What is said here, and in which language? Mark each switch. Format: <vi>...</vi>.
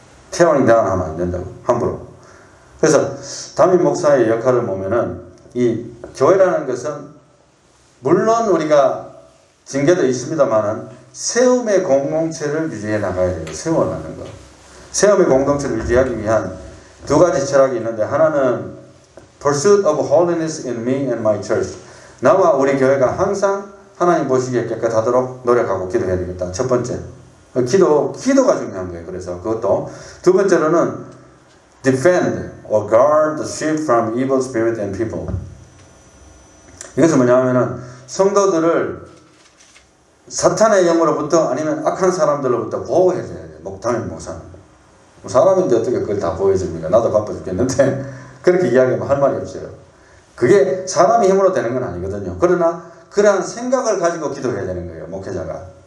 <en>tearing down</en> <ko>하면 안 된다고. 함부로. 그래서 담임 목사의 역할을 보면은 이 교회라는 것은 물론 우리가 징계도 있습니다만은 세움의 공동체를 유지해 나가야 돼요. 세워가는 거. 세움의 공동체를 유지하기 위한 두 가지 철학이 있는데, 하나는</ko> <en>Pursuit of holiness in me and my church.</en> <ko>나와 우리 교회가 항상 하나님 보시기에 깨끗하도록 노력하고 기도해야 되겠다. 첫 번째. 기도가 중요한 거예요. 그래서 그것도. 두 번째로는</ko> <en>defend or guard the sheep from evil spirit and people.</en> <ko>이것은 뭐냐면은 성도들을 사탄의 영으로부터 아니면 악한 사람들로부터 보호해줘야 돼요. 담임 목사는. 사람인데 어떻게 그걸 다 보호해줍니까? 나도 바빠 죽겠는데 그렇게 이야기하면 할 말이 없어요. 그게 사람의 힘으로 되는 건 아니거든요. 그러나 그러한 생각을 가지고 기도해야 되는 거예요. 목회자가.</ko>